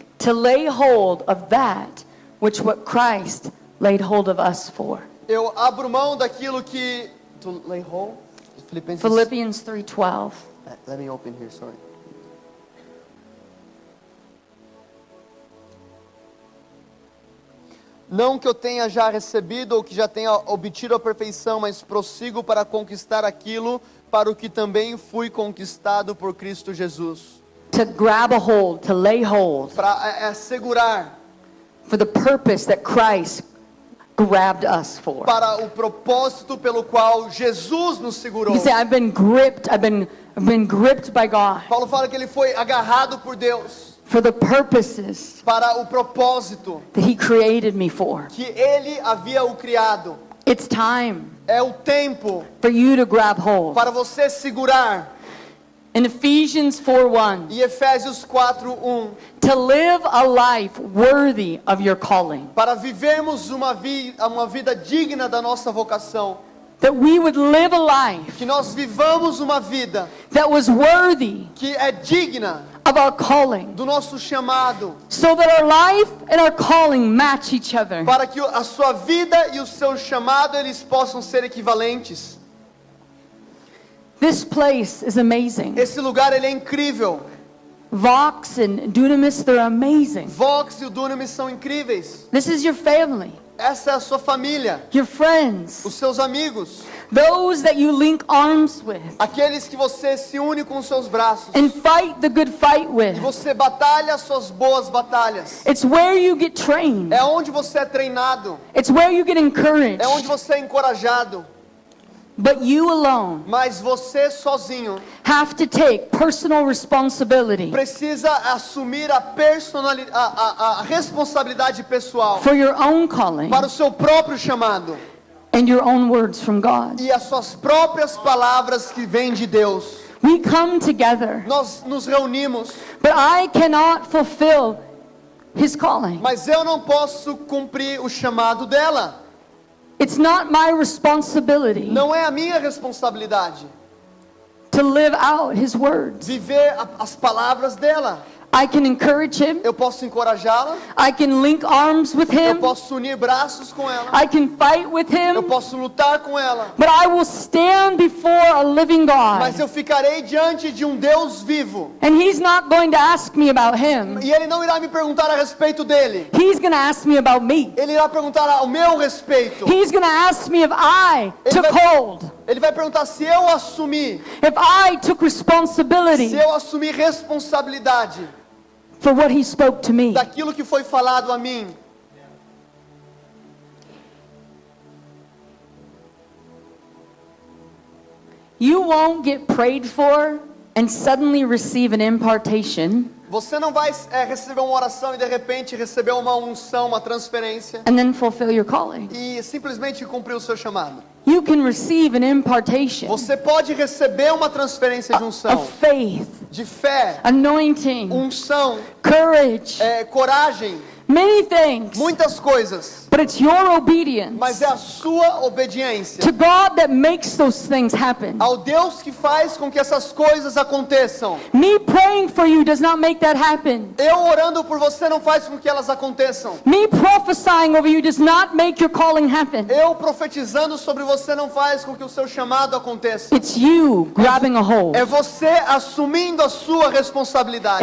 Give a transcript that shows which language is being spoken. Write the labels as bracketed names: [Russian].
[English] To lay hold of that which what Christ laid hold of us for. [Portuguese] Eu abro mão daquilo que [English] to lay hold. Philippians 3:12. Let me open here, sorry. [Portuguese] Não que eu tenha já recebido ou que já tenha obtido a perfeição, mas prossigo para conquistar aquilo para o que também fui conquistado por Cristo Jesus. [English] To grab a hold, to lay hold [Portuguese] Para segurar [English] for the purpose that Christ grabbed us for. [Portuguese] para o propósito pelo qual Jesus nos segurou. [English] You say, I've been gripped by God [Portuguese] Paulo fala que ele foi agarrado por Deus [English] for the purposes [Portuguese] para o propósito [English] that He created me for. [Portuguese] que ele havia o criado. [English] It's time [Portuguese] É o tempo [English] for you to grab hold. [Portuguese] para você segurar. [English] In Ephesians 4:1, [Portuguese] E Efésios 4:1, [English] to live a life worthy of your calling. [Portuguese] para vivermos uma vida digna da nossa vocação, [English] That we would live a life [Portuguese] que nós vivamos uma vida [English] that was worthy [Portuguese] que é digna [English] of our calling. [Portuguese] do nosso chamado, [English] So that our life and our calling match each other. [Portuguese] para que a sua vida e o seu chamado eles possam ser equivalentes. [English] This place is amazing. [Portuguese] Esse lugar ele é incrível. [English] Vox and Dunamis, they're amazing. [Portuguese] Vox e o Dunamis são incríveis. [English] This is your family, [Portuguese] Essa é a sua família, [English] your friends. [Portuguese] os seus amigos. [English] those that you link arms with [Portuguese] aqueles que você se une com seus braços, [English] and fight the good fight with. [Portuguese] e você batalha suas boas batalhas. [English] It's where you get trained. [Portuguese] É onde você é treinado, [English] It's where you get encouraged. [Portuguese] é onde você é encorajado. [English] But you alone [Portuguese] Mas você sozinho [English] have to take personal responsibility [Portuguese] precisa assumir a responsabilidade pessoal [English] for your own calling [Portuguese] para o seu próprio chamado [English] and your own words from God. [Portuguese] e as suas próprias palavras que vêm de Deus. [English] We come together, [Portuguese] Nós nos reunimos, [English] but I cannot fulfill His calling. [Portuguese] mas eu não posso cumprir o chamado dela. [English] It's not my responsibility [Portuguese] Não é a minha responsabilidade [English] to live out His words. [Portuguese] viver as palavras dela. [English] I can encourage Him. [Portuguese] Eu posso encorajá-la, [English] I can link arms with [Portuguese] eu [English] Him. [Portuguese] posso unir braços com ela, [English] I can fight with [Portuguese] eu [English] Him. [Portuguese] posso lutar com ela, [English] But I will stand before a living [Portuguese] mas [English] God. [Portuguese] eu ficarei diante de um Deus vivo. [English] And He's not going to ask me about Him. [Portuguese] E Ele não irá me perguntar a respeito dele. [English] He's going to ask me about me. [Portuguese] Ele irá perguntar ao meu respeito. [English] He's going to ask me if I took hold, [Portuguese] Ele vai perguntar se eu assumi, [English] if I took responsibility [Portuguese] se eu assumi responsabilidade [English] for what He spoke to me. [Portuguese] daquilo que foi falado a mim. [English] You won't get prayed for and suddenly receive an impartation [Portuguese] Você não vai receber uma oração e de repente receber uma unção, uma transferência [English] and then fulfill your calling. [Portuguese] e simplesmente cumprir o seu chamado. [English] You can receive an impartation [Portuguese] Você pode receber uma transferência de unção, [English] of faith, [Portuguese] de fé, [English] anointing, [Portuguese] unção, [English] courage, [Portuguese] coragem, [English] many things. [Portuguese] muitas coisas, [English] But it's your obedience [Portuguese] mas é a sua obediência [English] to God that makes those things happen. [Portuguese] ao Deus que faz com que essas coisas aconteçam. [English] Me praying for you does not make that happen. [Portuguese] Eu orando por você não faz com que elas aconteçam. [English] Me prophesying over you does not make your calling happen. [Portuguese] Eu profetizando sobre você não faz com que o seu chamado aconteça. [English] It's you grabbing a hold [Portuguese] É você assumindo a sua responsabilidade.